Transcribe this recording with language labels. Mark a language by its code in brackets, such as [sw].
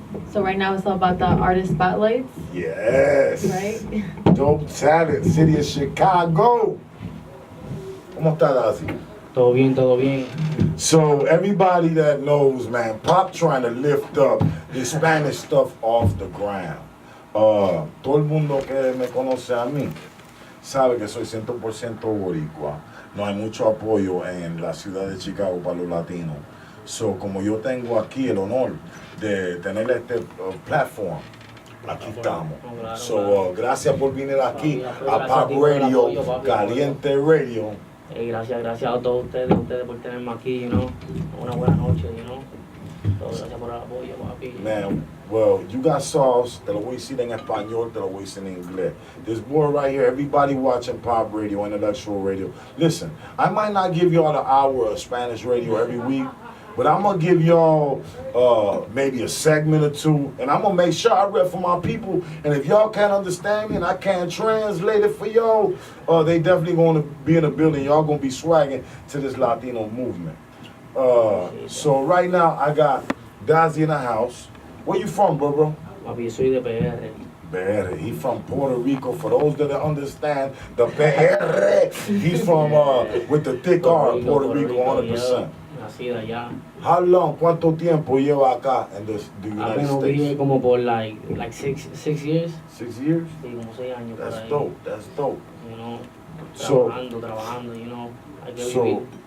[en] So right now it's all about the artist spotlights. Yes. Right? Dope talent, city of Chicago. [es] ¿Cómo está, Dazi? Todo bien, todo bien. [en] So everybody that knows, man, Pop trying to lift up the Spanish stuff off the ground. [es] Todo el mundo que me conoce a mí sabe que soy 100% boricua. No hay mucho apoyo en la ciudad de Chicago para los latinos. So, como yo tengo aquí el honor de tener este platform, aquí estamos. So, gracias por venir aquí a Pop Radio, Caliente Radio. Gracias a todos ustedes por tenerme aquí, una buena noche, Gracias por el apoyo, papi. [en] Man, well, you got songs, [es] te lo voy a decir en español, te lo voy a decir en inglés. [en] This boy right here, everybody watching Pop Radio, Intellectual Radio. Listen, I might not give y'all an hour of Spanish radio every week, but I'm going to give y'all maybe a segment or two, and I'm going to make sure I read for my people. And if y'all can't understand me and I can't translate it for y'all, they definitely going to be in the building. Y'all going to be swagging to this Latino movement. So right now, I got Dazi in the house. Where you from, bro? [es] Papi, soy de PR. [en] PR. He from Puerto Rico. For those that understand the PR, he's from with the thick R, Puerto Rico, 100%. [es] Nacido allá. [en] How long? [es] ¿Cuánto tiempo lleva acá en the United States? Vive como por [en] like 6 years. 6 years? [es] Sí, como 6 años. [en] That's dope. That's dope. [es] Trabajando, hay que vivir.